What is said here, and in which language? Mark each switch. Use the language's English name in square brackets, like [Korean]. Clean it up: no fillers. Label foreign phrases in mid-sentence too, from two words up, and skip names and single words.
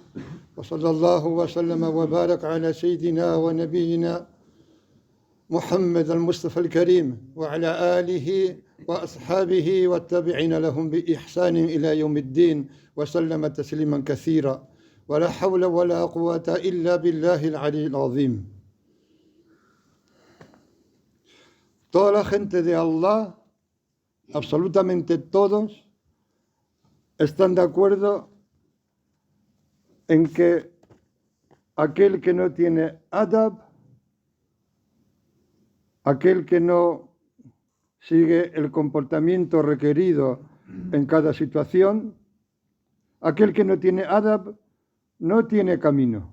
[Arabic] وصلى الله وسلم وبارك على سيدنا ونبينا محمد المصطفى الكريم وعلى آله وأصحابه والتابعين لهم بإحسان إلى يوم الدين وسلم تسليما كثيرا. ولا حول ولا قوة إلا بالله العلي العظيم. [Spanish] Toda la gente de Allah, absolutamente todos, están de acuerdo en que aquel que no tiene adab, aquel que no sigue el comportamiento requerido en cada situación, aquel que no tiene adab no tiene camino.